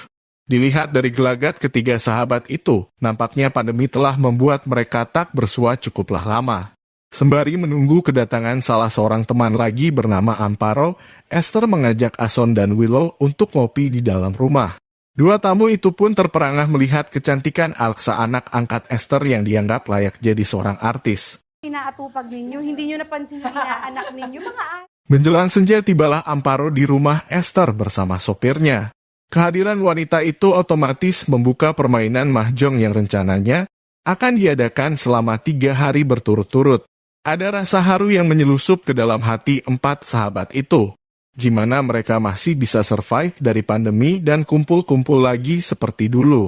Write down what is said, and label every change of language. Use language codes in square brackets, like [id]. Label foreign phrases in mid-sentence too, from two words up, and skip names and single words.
[id] Dilihat dari gelagat ketiga sahabat itu, nampaknya pandemi telah membuat mereka tak bersua cukuplah lama. Sembari menunggu kedatangan salah seorang teman lagi bernama Amparo, Esther mengajak Ason dan Willow untuk ngopi di dalam rumah. Dua tamu itu pun terperangah melihat kecantikan Alexa, anak angkat Esther yang dianggap layak jadi seorang artis. [tl] Inaatupag ninyo, hindi nyo napansin na anak ninyo, mga [id] Menjelang senja tibalah Amparo di rumah Esther bersama sopirnya. Kehadiran wanita itu otomatis membuka permainan mahjong yang rencananya akan diadakan selama 3 hari berturut-turut. Ada rasa haru yang menyelusup ke dalam hati 4 sahabat itu, gimana mereka masih bisa survive dari pandemi dan kumpul-kumpul lagi seperti dulu.